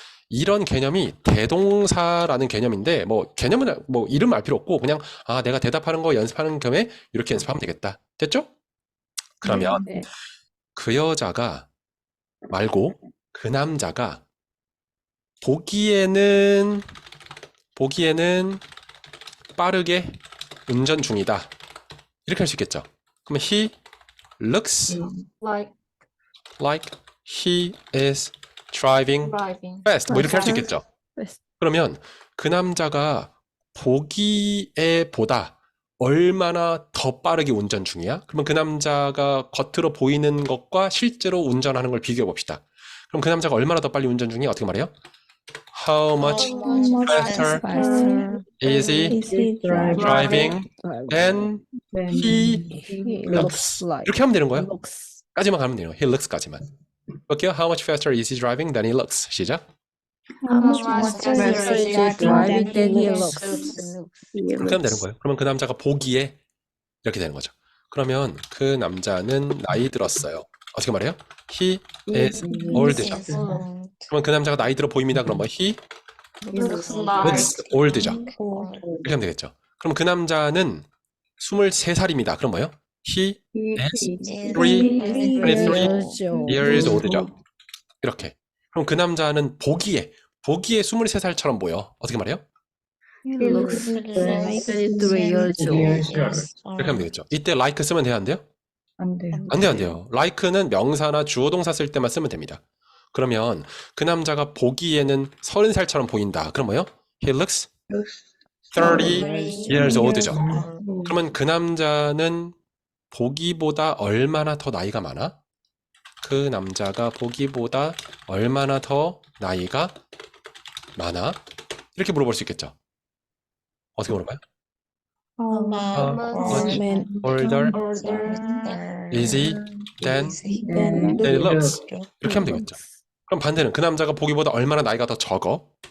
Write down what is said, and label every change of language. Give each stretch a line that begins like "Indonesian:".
Korean: 이런 개념이 대동사라는 개념인데 뭐 개념은 뭐 이름 알 필요 없고 그냥 내가 대답하는 거 연습하는 겸에 이렇게 연습하면 되겠다. 됐죠? 그러면 그 여자가 말고 그 남자가 보기에는 빠르게 운전 중이다. 이렇게 할 수 있겠죠. 그러면
English: he looks like he is driving fast.
Korean: 뭐 이렇게 할 수 있겠죠. 그러면 그 남자가 보기에 보다 얼마나 더 빠르게 운전 중이야? 그러면 그 남자가 겉으로 보이는 것과 실제로 운전하는 걸 비교해 봅시다. 그럼 그 남자가 얼마나 더 빨리 운전 중이야? 어떻게 말해요?
English: How much faster is he driving than he looks?
Korean: 이렇게 하면 되는 거예요. 까지만 가면 돼요.
English: He looks
Korean: 까지만. 볼게요.
English: How much faster is he driving than he looks?
Korean: 시작.
English: How much faster is he driving than he looks?
Korean: 그렇게 하면 되는 거예요. 그러면 그 남자가 보기에 이렇게 되는 거죠. 그러면 그 남자는 나이 들었어요. 어떻게 말해요?
English: He is old
Korean: 죠. 그러면 그 남자가 나이 들어 보입니다. 그럼 뭐
English: he looks old
Korean: 죠. 이렇게 하면 되겠죠. 그럼 그 남자는 23살입니다. 그럼 뭐예요?
English: He is 23 years old
Korean: 죠. 이렇게. 그럼 그 남자는 보기에 23살처럼 보여. 어떻게 말해요?
English: He looks like 33 years old.
Korean: 이렇게 하면 되겠죠. 이때 like 쓰면 돼요? 안 돼요? 안 돼요. 안 돼요. like는 명사나 주어 동사 쓸 때만 쓰면 됩니다. 그러면 그 남자가 보기에는 30살처럼 보인다. 그럼 뭐예요?
English: He looks 30 years old
Korean: 죠. 그러면 그 남자는 보기보다 얼마나 더 나이가 많아? 그 남자가 보기보다 얼마나 더 나이가 많아? 이렇게 물어볼 수 있겠죠. 어떻게 물어봐요?
English: How much older is he than he looks?
Korean: 이렇게 하면 되겠죠. 그럼 반대는 그 남자가 보기보다 얼마나 나이가 더 적어?